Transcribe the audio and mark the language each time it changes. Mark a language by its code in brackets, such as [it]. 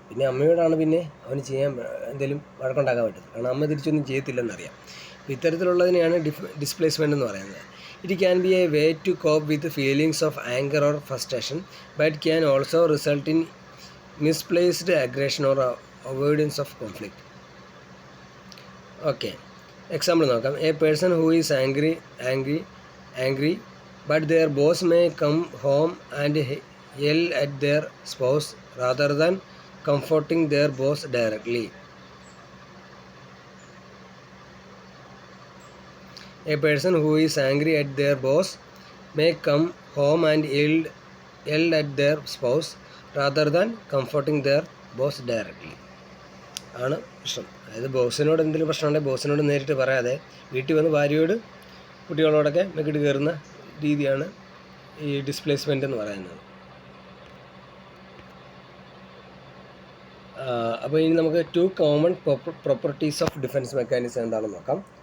[ml] പിന്നെ അമ്മയോടാണ് പിന്നെ അവന് ചെയ്യാൻ എന്തെങ്കിലും വഴക്കുണ്ടാക്കാൻ പറ്റും, കാരണം അമ്മ തിരിച്ചൊന്നും ചെയ്യത്തില്ലെന്നറിയാം. അപ്പോൾ ഇത്തരത്തിലുള്ളതിനെയാണ് ഡിസ്പ്ലേസ്മെൻ്റ് എന്ന് പറയുന്നത്. [en] It can be a way to cope with feelings of anger or frustration, but can also result in misplaced aggression or avoidance of conflict. Okay, example [ml] നോക്കാം. [en] A person who is angry but their boss may come home and yell at their spouse rather than comforting their boss directly. A person who is angry at their boss may come home and yell at their spouse rather than comforting their boss directly. [ml] ആണ് പ്രശ്നം. അതായത് ബോസിനോട് എന്തെങ്കിലും പ്രശ്നമുണ്ടെങ്കിൽ ബോസിനോട് നേരിട്ട് പറയാതെ വീട്ടിൽ വന്ന് ഭാര്യയോട് കുട്ടികളോടൊക്കെ മെക്കിട്ട് കയറുന്ന രീതിയാണ് ഈ ഡിസ്പ്ലേസ്മെൻ്റ് എന്ന് പറയുന്നത്. അപ്പോൾ ഇനി നമുക്ക് 2 common properties of defence mechanism എന്താണെന്ന് നോക്കാം.